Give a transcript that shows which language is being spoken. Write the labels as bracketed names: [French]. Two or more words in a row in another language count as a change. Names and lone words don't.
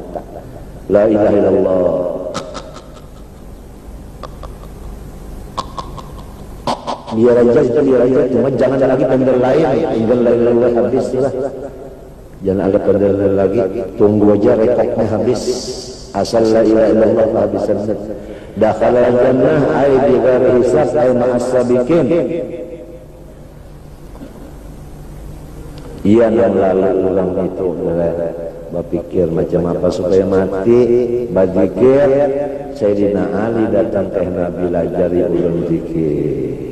[Arabic] لا إله إلا الله, [Banjar] biar aja cuma jangan lagi pandang lain. Tinggal [Arabic] لا إله إلا الله [Banjar] habis lah, jangan ada pandang lagi, tunggu aja rekodnya habis. Asal [Arabic] لا إله إلا الله [Banjar] habisan. [Arabic] دخل الجنة أي بغير حساب أي مع السابقين. [Banjar] Iya yang lalu ulang itu berpikir macam apa supaya mati, berzikir. Sayyidina Ali datang ke Nabi lajari ulun zikir.